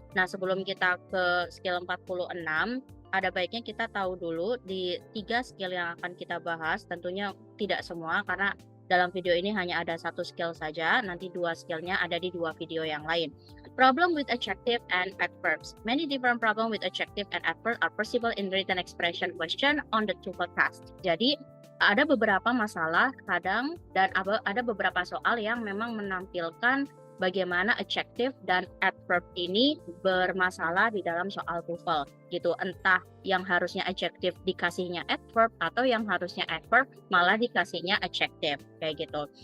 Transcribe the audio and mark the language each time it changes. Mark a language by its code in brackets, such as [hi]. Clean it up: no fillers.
[id] Nah, sebelum kita ke skill 46, ada baiknya kita tahu dulu di 3 skill yang akan kita bahas, tentunya tidak semua karena dalam video ini hanya ada 1 skill saja, nanti 2 skillnya ada di 2 video yang lain. [en] Problem with adjective and adverbs. Many different problem with adjective and adverb are possible in written expression question on the tuple task. [id] Jadi ada beberapa masalah kadang dan ada beberapa soal yang memang menampilkan bagaimana adjective dan adverb ini bermasalah di dalam soal TOEFL gitu. Entah yang harusnya adjective dikasihnya adverb atau yang harusnya adverb malah dikasihnya adjective kayak gitu.